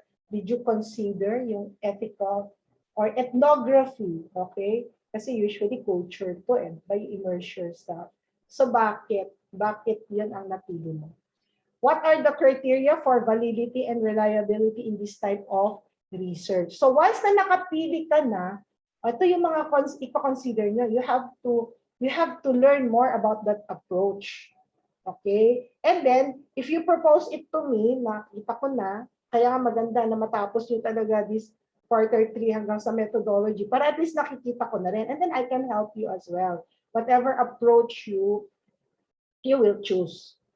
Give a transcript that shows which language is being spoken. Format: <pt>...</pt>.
<en>Did you consider yung ethical or ethnography? Okay.</en> <tl>Kasi</tl> <en>usually culture to and by immerse yourself.</en> <tl>So bakit yun ang napili mo?</tl> <en>What are the criteria for validity and reliability in this type of research?</en> <tl>So once na nakapili ka na, ito yung mga i-consider nyo.</tl> <en>You have to learn more about that approach.</en> <tl>Okay?</tl> <en>And then, if you propose it to me,</en> <tl>nakita ko na, kaya nga maganda na matapos yung talaga</tl> <en>this quarter 3</en> <tl>hanggang sa methodology, para at least nakikita ko na rin.</tl> <en>And then I can help you as well. Whatever approach you will choose.</en>